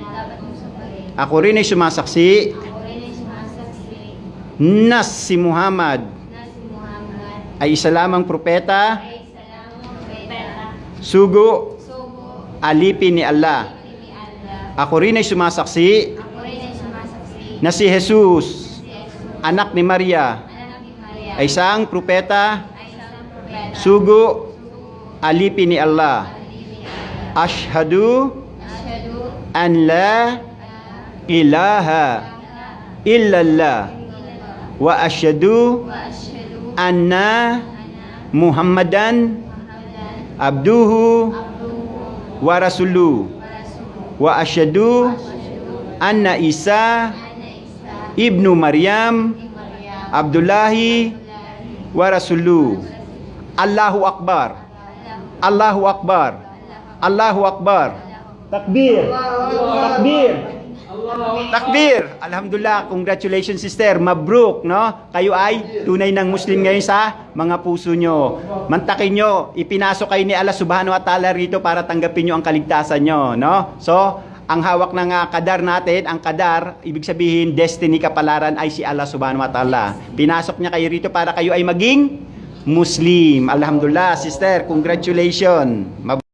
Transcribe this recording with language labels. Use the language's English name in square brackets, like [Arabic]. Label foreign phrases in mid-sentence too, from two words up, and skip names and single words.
[Filipino] Ako rin ay sumasaksi na si Muhammad ay isa lamang propeta, sugo, alipin ni Allah. Ako rin ay sumasaksi na si Jesus, anak ni Maria, ay isang propeta, sugo, alipin ni Allah. [Arabic] أشهد أن لا إله إلا الله وأشهد أن محمدا عبده ورسوله وأشهد أن عيسى ابن مريم عبد الله ورسوله. الله أكبر. الله أكبر. الله أكبر. تكبير. تكبير. تكبير! الحمد لله, [English] congratulations, sister. [Filipino] Mabruk, no? Kayo ay tunay ng Muslim ngayon sa mga puso nyo. Mantakin nyo, ipinasok kayo ni Allah [Arabic] سبحانه وتعالى [Filipino] rito para tanggapin nyo ang kaligtasan nyo, no? So, ang hawak ng kadar natin, ang kadar, ibig sabihin, destiny kapalaran ay si Allah [Arabic] سبحانه وتعالى. [Filipino] Pinasok niya kayo rito para kayo ay maging Muslim. Alhamdulillah, [English] sister, congratulations.